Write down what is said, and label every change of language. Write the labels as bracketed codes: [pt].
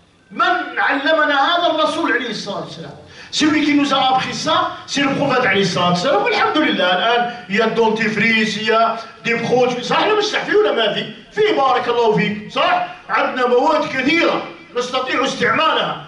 [ar] من علمنا هذا الرسول عليه الصلاة والسلام. [fr] Celui qui nous a appris ça, c'est le prophète [ar] عليه الصلاة والسلام. والحمدلله الآن [fr] il y a dentifrice, il y a des produits. [ar] صح ولا مش صح؟ في ولا ما في؟ في بارك الله فيك. صح؟ عندنا مواد كثيرة نستطيع استعمالها.